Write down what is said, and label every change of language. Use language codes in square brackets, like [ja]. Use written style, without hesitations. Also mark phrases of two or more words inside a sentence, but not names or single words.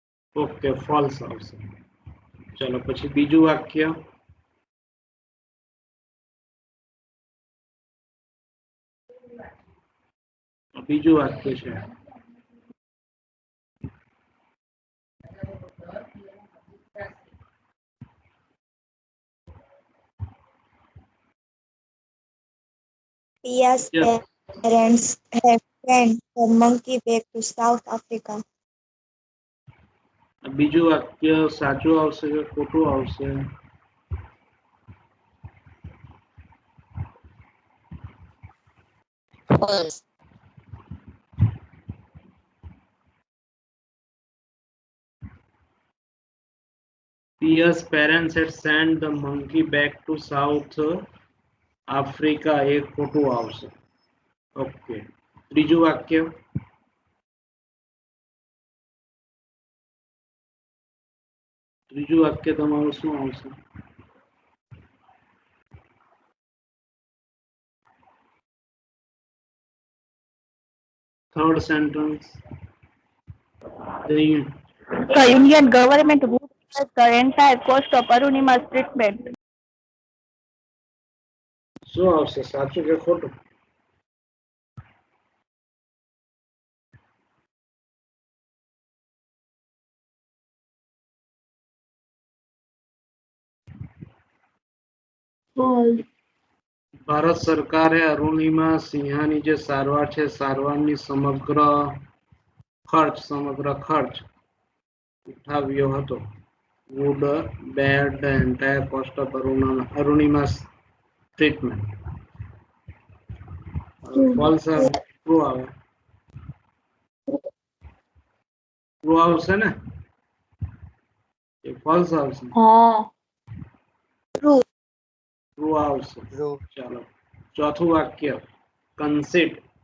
[en] okay false [gu] આવશે. ચલો પછી બીજું વાક્ય. બીજું વાક્ય છે [en] Pia's parents have sent the monkey back to South Africa. [gu] બીજું વાક્ય સાચું આવશે કે ખોટું આવશે? [en] false, Pia's parents had sent the monkey back to South Africa [gu] એ ખોટું આવશે. ઓકે ત્રીજું વાક્ય. ત્રીજું વાક્ય તમારું શું આવશે? [en] third sentence. The Indian government would pay the entire cost of Arunima's treatment. [gu] શું આવશે સાચું કે ખોટું? ભારત સરકારે અરુણિમા સિંહાની જે સારવાર છે સારવારની સમગ્ર ખર્ચ ઉઠાવ્યો હતો. [en] would bear the entire cost of Arunima's treatment. [gu] ફોલ્સ આવે ટ્રુ આવે? ટ્રુ આવશે ને? એ ફોલ્સ આવશે? [en] True. [gu] ટ્રુ આવશે. [en] True. [gu] ચાલો ચોથું વાક્ય કન્સીડ.